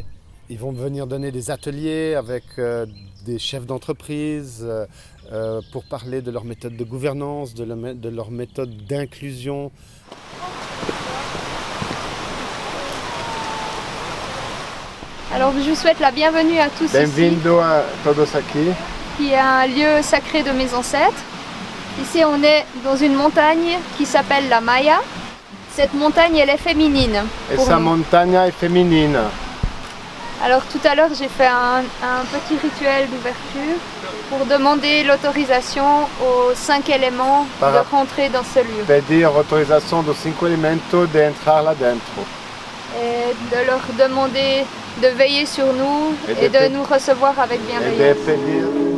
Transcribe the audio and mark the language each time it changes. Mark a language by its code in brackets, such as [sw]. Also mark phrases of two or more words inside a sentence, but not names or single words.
[fr] Ils vont venir donner des ateliers avec des chefs d'entreprise pour parler de leur méthode de gouvernance, de leur méthode d'inclusion. Alors je vous souhaite la bienvenue à tous [pt] Bem-vindo a todos aqui. [fr] Qui est un lieu sacré de mes ancêtres. Ici on est dans une montagne qui s'appelle la Maya. Cette montagne elle est féminine. [pt] Essa montanha é feminina. [fr] Alors tout à l'heure j'ai fait un petit rituel d'ouverture pour demander l'autorisation aux 5 éléments de rentrer dans ce lieu. [pt] Pedir autorização dos 5 elementos de entrar lá dentro. [fr] Et de leur demander de veiller sur nous et de nous recevoir avec bienveillance.